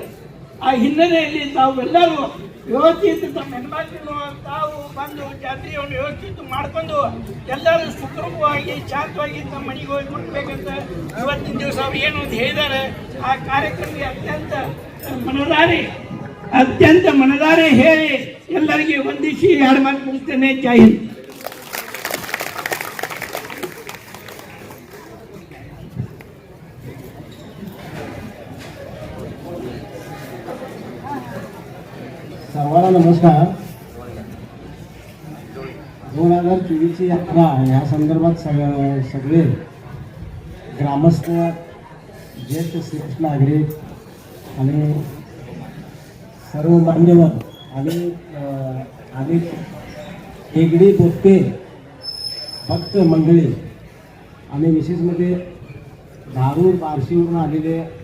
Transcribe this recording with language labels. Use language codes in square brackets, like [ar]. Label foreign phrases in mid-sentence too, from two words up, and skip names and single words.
[kn] ಆ ಹಿನ್ನೆಲೆಯಲ್ಲಿ ತಾವೆಲ್ಲರೂ ವ್ಯವಸ್ಥಿತ ತಮ್ಮ ಹೆಣ್ಮಕ್ಳು ತಾವು ಬಂದು ಜಾತ್ರೆಯನ್ನು ವ್ಯವಸ್ಥಿತ ಮಾಡಿಕೊಂಡು ಎಲ್ಲರೂ ಸುಖವಾಗಿ ಶಾಂತವಾಗಿ ತಮ್ಮ ಮನೆಗೆ ಹೋಗಿ ಮುಟ್ಟಬೇಕಂತ ಇವತ್ತಿನ ದಿವಸ ಅವ್ರು ಏನು ಅಂತ ಹೇಳಿದ್ದಾರೆ. ಆ ಕಾರ್ಯಕ್ರಮಕ್ಕೆ ಅತ್ಯಂತ ಮನದಾರೆ ಹೇಳಿ ಎಲ್ಲರಿಗೆ ವಂದಿಸಿ 2 ಮಾತು ಮುಗಿಸ್ತೇನೆ. ಜೈ ಹಿಂದ್. [mr] सर्वांना नमस्कार. 2024ची यात्रा या संदर्भात सगळे ग्रामस्थ, ज्येष्ठ श्रेष्ठ नागरिक आणि सर्व मान्यवर आणि हेगडी पोते भक्त मंडळी आणि विशेष म्हणजे धारूर बार्शीवरून आलेले